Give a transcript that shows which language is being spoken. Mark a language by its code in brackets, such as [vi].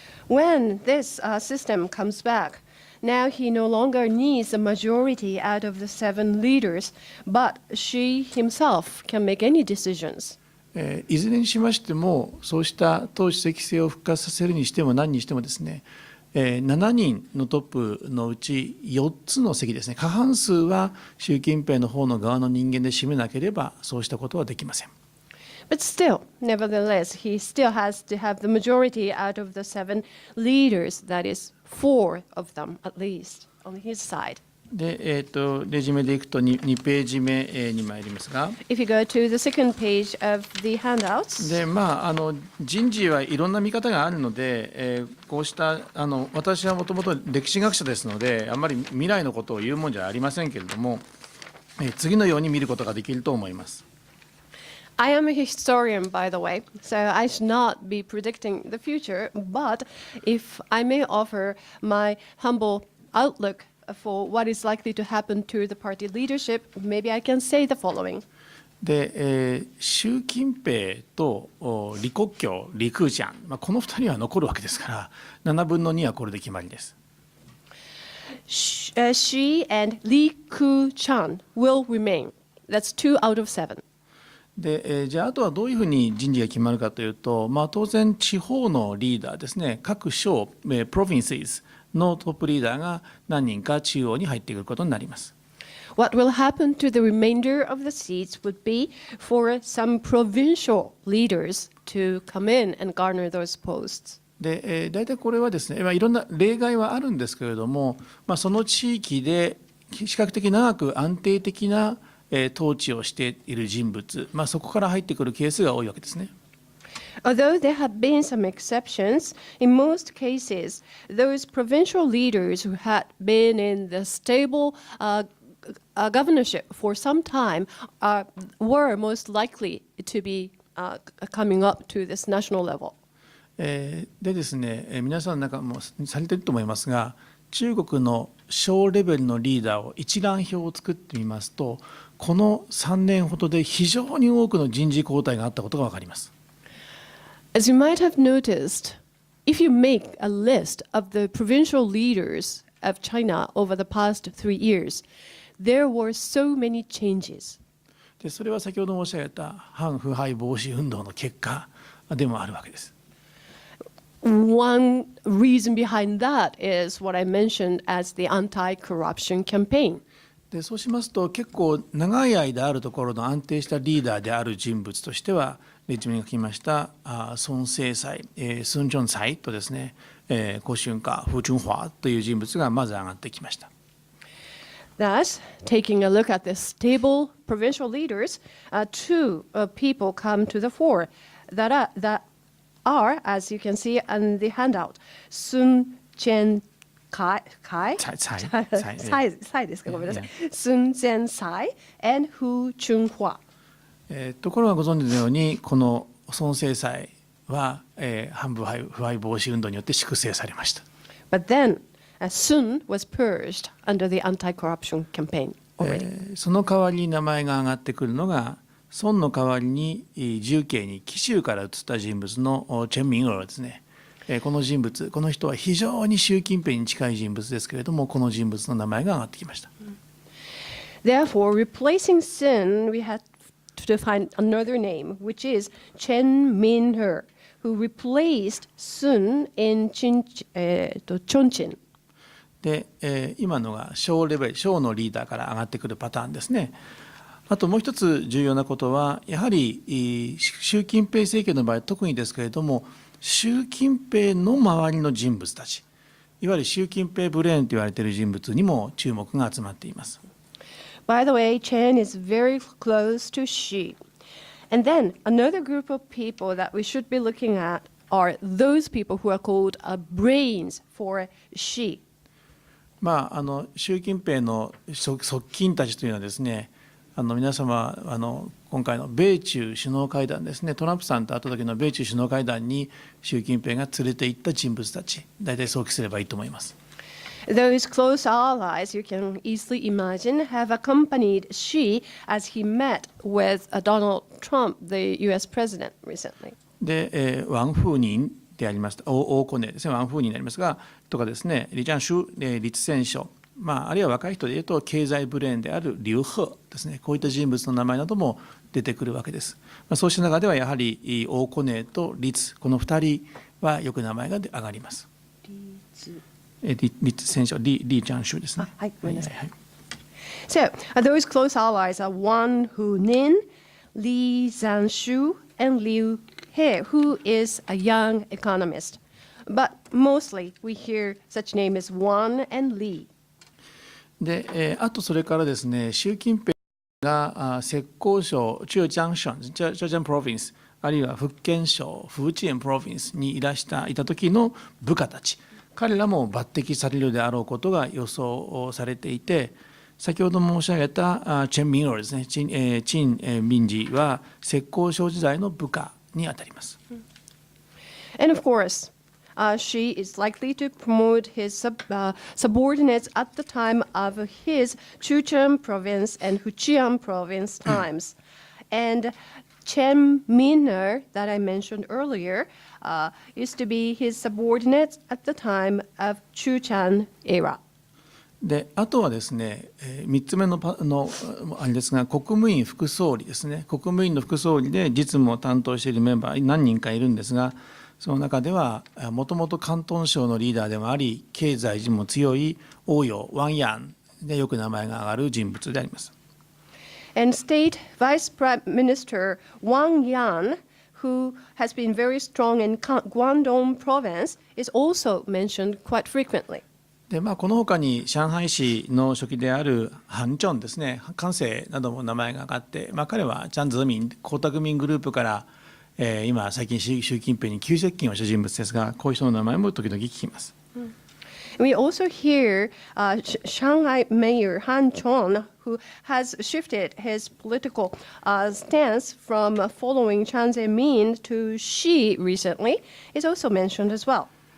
[en] When this system comes back, now he no longer needs a majority out of the 7 leaders, but Xi himself can make any decisions. [ja] いずれにしましても、そうした党主席制を復活させるにしても何にしてもですね、7人のトップのうち4つの席ですね、過半数は習近平の方の側の人間で占めなければ、そうしたことはできません。 [en] But still, nevertheless, he still has to have the majority out of the 7 leaders, that is 4 of them at least, on his side. [ja] で、レジュメでいくと 2ページ目に参りますが、 [en] If you go to the second page of the handouts, [ja] で人事はいろんな見方があるので、こうした私はもともと歴史学者ですので、あんまり未来のことを言うもんじゃありませんけれども、次のように見ることができると思います。 [en] I am a historian, by the way, so I should not be predicting the future, but if I may offer my humble outlook for what is likely to happen to the party leadership, maybe I can say the following. [ja] で、習近平と李克強、李克強、この2人は残るわけですから、7分の2はこれで決まりです。 [en] Xi and Li Keqiang will remain. That's 2 out of 7. [ja] でじゃあ、あとはどういうふうに人事が決まるかというと、当然、地方のリーダーですね、各省、プロヴィンスのトップリーダーが何人か中央に入ってくることになります。 [en] What will happen to the remainder of the seats would be for some provincial leaders to come in and garner those posts. [ja] で大体これはですね、いろんな例外はあるんですけれども、その地域で比較的長く安定的な統治をしている人物、そこから入ってくるケースが多いわけですね。 [en] Although there have been some exceptions, in most cases, those provincial leaders who had been in the stable governorship for some time were most likely to be coming up to this national level. [ja] でですね、皆さんなんかもされていると思いますが、中国の小レベルのリーダーを一覧表を作ってみますと、この3年ほどで非常に多くの人事交代があったことが分かります。 [en] As you might have noticed, if you make a list of the provincial leaders of China over the past 3 years, there were so many changes. [ja] でそれは先ほど申し上げた反腐敗防止運動の結果でもあるわけです。 [en] One reason behind that is what I mentioned as the anti-corruption campaign. [ja] でそうしますと、結構長い間あるところの安定したリーダーである人物としては、レジュメが書きました孫政才、孫正才とですね、胡春華、傅春華という人物がまず上がってきました。 [en] Thus, taking a look at the stable provincial leaders, 2 people come to the fore that are, as you can see on the handout, Sun Chen [ja] 蔡ですか、ごめんなさい。孫前蔡 and Hu Chunhua。ところがご存知のように、この孫正蔡は、反腐敗防止運動によって粛清されました。 [en] But then, Sun was purged under the anti-corruption campaign already. [ja] その代わりに名前が挙がってくるのが、孫の代わりに重慶に紀州から移った人物のチェン・ミンオルですね。この人物、この人は非常に習近平に近い人物ですけれども、この人物の名前が挙がってきました。 [en] Therefore, replacing Sun, we had to find another name, which is Chen Min-her, who replaced Sun in Chongqing. [ja] で、今のが小レベル、小のリーダーから上がってくるパターンですね。あともう一つ重要なことは、やはり習近平政権の場合、特にですけれども、習近平の周りの人物たち、いわゆる習近平ブレーンと言われている人物にも注目が集まっています。 [en] By the way, Chen is very close to Xi. And then another group of people that we should be looking at are those people who are called brains for Xi. [ja] 習近平の側近たちというのはですね、皆様今回の米中首脳会談ですね、トランプさんと会った時の米中首脳会談に習近平が連れて行った人物たち、大体想起すればいいと思います。 [en] Those close allies, you can easily imagine, have accompanied Xi as he met with Donald Trump, the U.S. president, recently. [ja] で、ワン・フーニンであります王コネですね、ワン・フーニンになりますが、とかですね、李ジャンシュ、栗戦書、あるいは若い人でいうと経済ブレーンである劉鶴ですね、こういった人物の名前なども出てくるわけです。そうした中ではやはり王コネと栗、この2人はよく名前が上がります。栗戦書、李ジャンシュですね。はい、ごめんなさい。 [en] So, those close allies are Wang Hunin, Li Zhanshu, and Liu He, who is a young economist. But mostly we hear such names as Wang and Li. [ja] で、あとそれからですね、習近平が浙江省浙江省、浙江プロヴィンス、あるいは福建省福建プロヴィンスにいた時の部下たち、彼らも抜擢されるであろうことが予想されていて、先ほど申し上げたチェン・ミンオルですね、陳民治は浙江省時代の部下にあたります。 [en] And of course, Xi is likely to promote his subordinates at the time of his Sichuan province and Fujian province times. And Chen Min'er, that I mentioned earlier, used to be his subordinates at the time of Sichuan era. [ja] で、あとはですね、3つ目のあれですが、国務院副総理ですね、国務院の副総理で実務を担当しているメンバー何人かいるんですが、その中ではもともと広東省のリーダーでもあり、経済人も強い王陽ワン・ヤンでよく名前が挙がる人物であります。 [en] And State Vice Prime Minister Wang Yan, who has been very strong in Guangdong province, is also mentioned quite frequently. [ja] でこのほかに上海市の書記であるハン・チョンですね、韓正なども名前が挙がって、彼はチャン・ズーミン、江沢民グループから、今最近習近平に急接近をした人物ですが、こういう人の名前も時々聞きます。 [en] We also hear Shanghai Mayor Han Chon, who has shifted his political stance from following Jiang Zemin to Xi recently, is also mentioned as well.